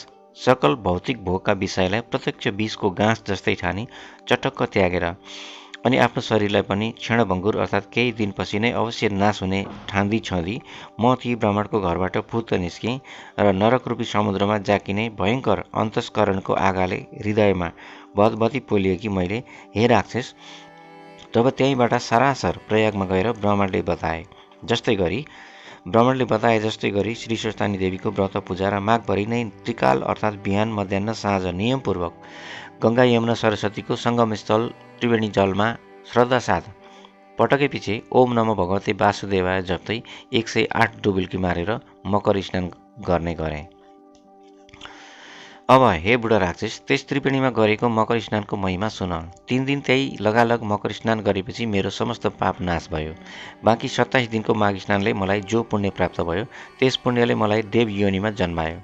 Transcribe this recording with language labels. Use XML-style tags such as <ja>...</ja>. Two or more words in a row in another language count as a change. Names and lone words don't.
<ne>सकल भौतिक भोगका विषयलाई प्रत्यक्ष विषको गाँस जस्तै ठानी चटक्क त्यागेर अनि आफ्नो शरीरलाई पनि क्षणभङ्गुर अर्थात् केही दिनपछि नै अवश्य नाश हुने ठान्दी छँदी म ती ब्राह्मणको घरबाट फुत्त निस्केँ र नरकरूपी समुद्रमा जाकिने भयङ्कर अन्तस्करणको आगाले हृदयमा भदभदी पोलिएकी मैले, हे राक्षस, तब त्यहीँबाट सरासर प्रयागमा गएर ब्राह्मणले बताए जस्तै गरी श्री स्वस्तानी देवीको व्रत पूजा र माघभरि नै त्रिकाल अर्थात् बिहान मध्याह्न साँझ नियमपूर्वक गङ्गा यमुना सरस्वतीको सङ्गमस्थल त्रिवेणी जलमा श्रद्धासाथ पटके पछि</ne> <sa>ओम नमो भगवते वासुदेवाय</sa> <ne>जप्दै 108 डुबुल्की मारेर मकर स्नान गर्ने गरेँ। अब हे बुढा राक्षस, त्यस त्रिवेणीमा गरेको मकर स्नानको महिमा सुन। 3 दिन त्यही लगालग मकर स्नान गरेपछि मेरो समस्त पाप नाश भयो। बाँकी 27 दिनको माघ स्नानले मलाई जो पुण्य प्राप्त भयो त्यस पुण्यले मलाई देव योनिमा जन्मायो।</ne>